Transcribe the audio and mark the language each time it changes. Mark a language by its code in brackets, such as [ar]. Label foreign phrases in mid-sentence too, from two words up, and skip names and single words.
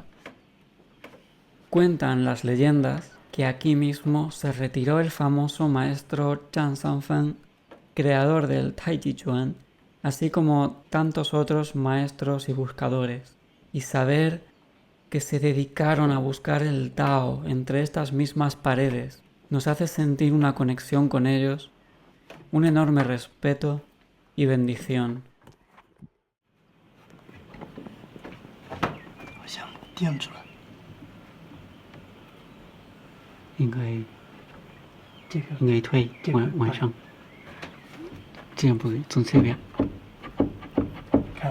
[es] Cuentan las leyendas que aquí mismo se retiró el famoso maestro Zhang Sanfeng, creador del Tai Chi Chuan, así como tantos otros maestros y buscadores, y saber que se dedicaron a buscar el Tao entre estas mismas paredes nos hace sentir una conexión con ellos, un enorme respeto y bendición. [zh] 好像定住了，应该这个应该推这个往上，这样不对，从这边，看，